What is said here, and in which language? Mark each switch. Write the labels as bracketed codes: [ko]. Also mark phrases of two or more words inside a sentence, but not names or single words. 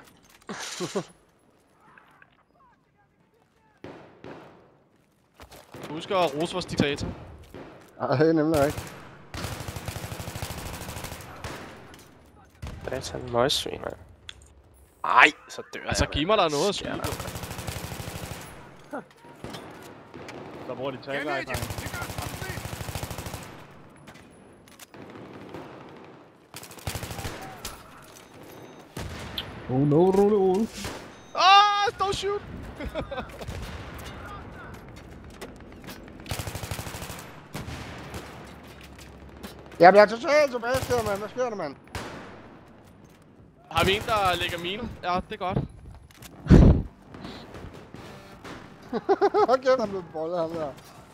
[da] Husk at rose vores diktator. Nej, det er nemlig ikke. Det er sådan en møgssvin, mand. Ej, så dør jeg. Altså, giv mig der noget at skyde på. Så bruger de tagline. [en] Oh no, Ole. Don't shoot! [da] Jeg bliver totalt tilbage, mand. Hvad sker der, mand? Har vi en, der lægger mine? Ja, det er godt. Okay, han blev bollet ham der.